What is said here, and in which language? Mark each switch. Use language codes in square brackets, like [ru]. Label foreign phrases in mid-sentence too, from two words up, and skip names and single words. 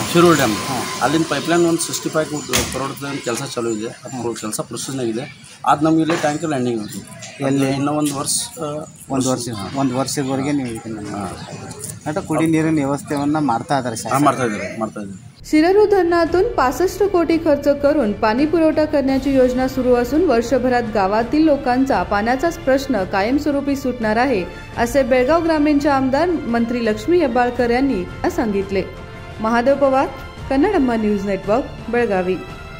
[kn] ಶಿರೂರು ಡ್ಯಾಮ್ ಅಲ್ಲಿನ ಪೈಪ್ಲೈನ್ ಒಂದು 65 crore ಕೆಲಸ ಚಾಲೂ ಇದೆ. ಅದು ಕೆಲಸ ಪ್ರೊಸೆಸ್ನಾಗಿದೆ. ಅದು ನಮ್ಗೆ ಇಲ್ಲೇ [en] tanker landing [kn] ಆಗುತ್ತೆ. ಎಲ್ಲಿ ಇನ್ನೂ ಒಂದು ವರ್ಷದವರೆಗೆ ನೀವು ಇದನ್ನು ಕುಡಿ ನೀರಿನ ವ್ಯವಸ್ಥೆಯನ್ನು ಮಾಡ್ತಾ इದ್ದಾರೆ. [mr] शिरपूर धरणातून 65 कोटी खर्च करून पाणी पुरवठा करण्याची योजना सुरू असून वर्षभरात गावातील लोकांचा पाण्याचा प्रश्न कायमस्वरूपी सुटणार आहे, असे बेळगाव ग्रामीणचे आमदार मंत्री लक्ष्मी हेब्बाळकर यांनी सांगितले. महादेव पवार, कन्नडम्मा न्यूज नेटवर्क, बेळगावी.